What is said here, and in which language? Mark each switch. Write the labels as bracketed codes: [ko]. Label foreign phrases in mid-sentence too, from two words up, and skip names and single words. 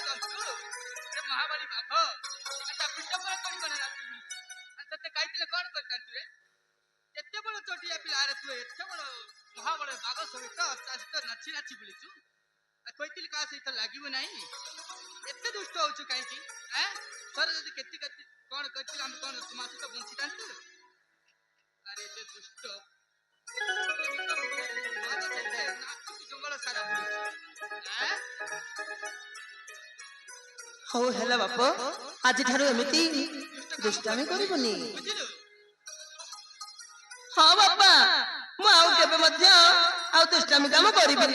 [or] ଜନ୍ତୁ ସେ ମହାବଳୀ ବାଘ ତା ପିଠ ପରେ ପଡିବ ନା ନାଚିବି ତତେ କହିଥିଲେ କଣ କରିଥାନ୍ତୁ ରେ ଏତେ ବଡ ଚଟିଆ ପିଲା ଆରେ ତୁ ଏତେ ବଡ ମହାବଳ ବାଘ ସହିତ ତା ସହିତ ନାଚି ନାଚି ବୁଲିଛୁ କହିଥିଲି କାହା ସହିତ ଲାଗିବ ନାହିଁ ଏତେ ଦୁଷ୍ଟ ହଉଛୁ କାହିଁକି ତୋର ଯଦି କେତେ କଣ କରିଥିଲ ଆମେ କଣ ତୁମ ସହିତ ବଞ୍ଚିଥାନ୍ତୁ ଅରେ ତେ ଦୁଷ୍ଟ ଜଙ୍ଗଲ ସାରା ବୁଲୁଛି। ହଉ ହେଲା ବାପ, ଆଜିଠାରୁ ଏମିତି ଦୁଷ୍ଟାମି କରିବୁନି। ବୁଝିଲୁ? ହଁ ବାପା, ମୁଁ ଆଉ କେବେ ମଧ୍ୟ ଆଉ ଦୁଷ୍ଟାମି କାମ କରିବିନି।